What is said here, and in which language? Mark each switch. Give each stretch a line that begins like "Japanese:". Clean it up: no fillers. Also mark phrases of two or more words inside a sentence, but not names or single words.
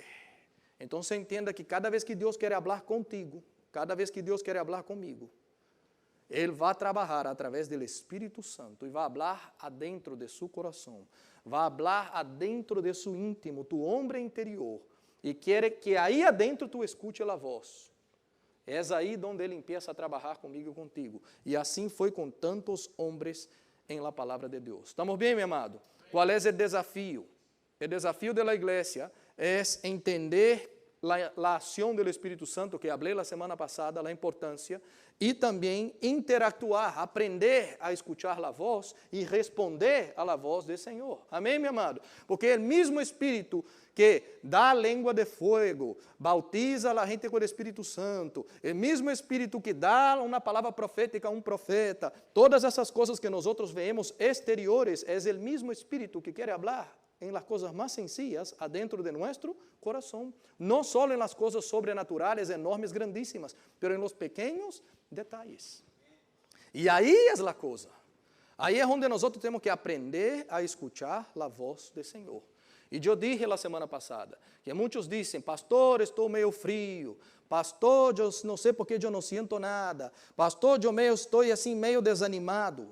Spanish: Entonces entienda que cada vez que Dios quiere hablar contigo, cada vez que Dios quiere hablar conmigo, Él va a trabajar a través del Espíritu Santo y va a hablar adentro de su corazón, va a hablar adentro de su íntimo, tu hombre interior, y quiere que ahí adentro tú escuche la voz.
Portuguese: Es ahí donde Ele empieza a trabalhar comigo e contigo. E assim foi com tantos homens em la palavra de Deus. ¿Estamos bem, meu amado? Qual é o desafio? O desafio da igreja é entender a ação do Espírito Santo, que falei na semana passada, a importância, e também interactuar, aprender a escuchar a voz e responder
Spanish: a la voz
Portuguese: do Senhor. Amém, meu amado? Porque o mesmo Espírito que dá a língua de fogo, bautiza a gente com o Espírito Santo, o mesmo Espírito que dá uma palavra profética a um profeta, todas essas coisas que nós vemos exteriores, é o mesmo Espírito que quer falar em las coisas mais sencillas adentro de nosso coração, não só em las coisas sobrenaturais, enormes, grandíssimas, pero em los pequenos detalhes. E aí é a coisa. Aí é onde nós temos que aprender a escuchar a voz do Senhor. E eu dije na semana passada, que muitos dizem, pastor, estou meio frio, pastor, eu não sei porque eu não sinto nada, pastor, eu estou assim meio desanimado.